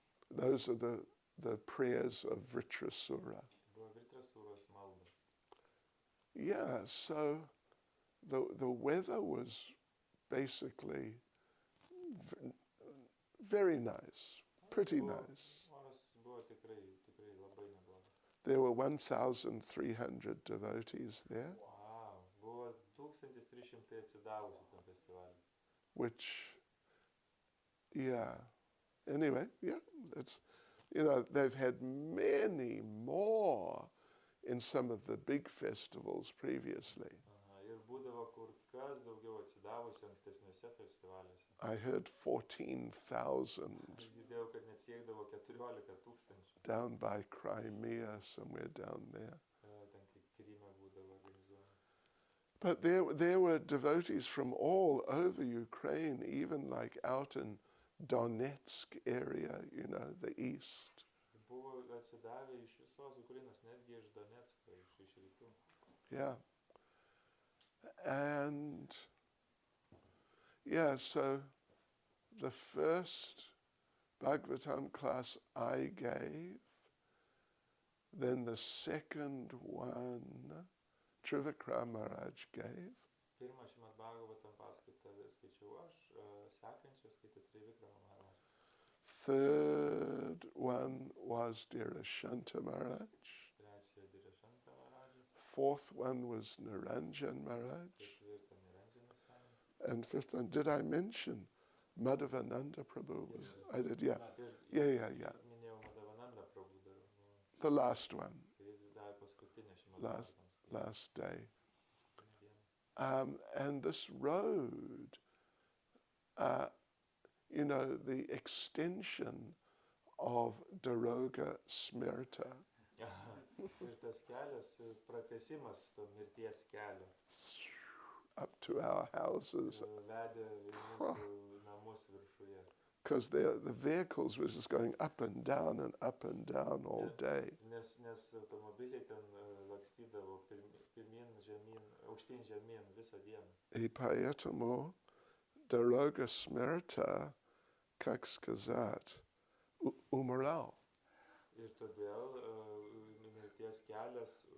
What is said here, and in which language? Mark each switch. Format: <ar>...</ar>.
<en>Those are the prayers of Vritrasura.</en> <lt>Buvo Vritrasuros maldos.</lt> <en>Yeah, so the weather was basically very nice, pretty nice.</en> <lt>Oras buvo tikrai labai neblogas.</lt> <en>There were 1,300 devotees there,</en> <lt>Wow, buvo 1300 atsidavusių tam festivalį.</lt> <en>which, yeah. Anyway, yeah, it's, you know, they've had many more in some of the big festivals previously.</en> <lt>Ir būdavo kur kas daugiau atsidavusių ankstesniuose festivaliuose.</lt> <en>I heard 14,000</en> <lt>Aš girdėjau, kad net siekdavo 14 tūkstančių.</lt> <en>down by Crimea, somewhere down there.</en> <lt>Ten kaip Kryme būdavo organizuojama.</lt> <en>But there were devotees from all over Ukraine, even like out in Donetsk area, you know, the east.</en> <lt>Buvo atsidavę iš visos Ukrainos, netgi iš Donetsko, iš rytų.</lt> <en>Yeah. And yeah, so the first Bhagavatam class I gave, then the second one Trivikram Maharaj gave,</en> <lt>Pirmą Srimad Bhagavatam paskaitą skaičiau aš, sekančią skaitė Trivikram Maharaj.</lt> <en>third one was Dharshanta Maharaj,</en> <lt>Trečią Dharshanta Maharaj,</lt> <en>fourth one was Niranjan Maharaj,</en> <lt>ketvirtą Niranjana Swami.</lt> <en>and fifth one, did I mention Madhavananda Prabhu? I did, yeah.</en> <lt>Ir</lt> <en>Yeah.</en> <lt>minėjau Madhavananda Prabhu dar,</lt> <en>The last one,</en> <lt>kai jis davė paskutinę Srimad</lt> <en>Last-</en> <lt>Bhagavatam</lt> <en>last day.</en> <lt>paskutinę dieną.</lt> <en>And this road, you know, the extension of Daroga Smirta</en> <lt>Ir tas kelias, pratęsimas to mirties kelio,</lt> <en>up to our houses,</en> <lt>vedė į mūsų namus viršuje.</lt> <en>because the vehicles were just going up and down all day.</en> <lt>Nes automobiliai ten lakstydavo pirmyn, žemyn, aukštyn, žemyn visą dieną. Ipayatamo</lt> <ru>Дорога смерти, как сказать, умирал.</ru> <lt>Ir todėl mirties kelias</lt>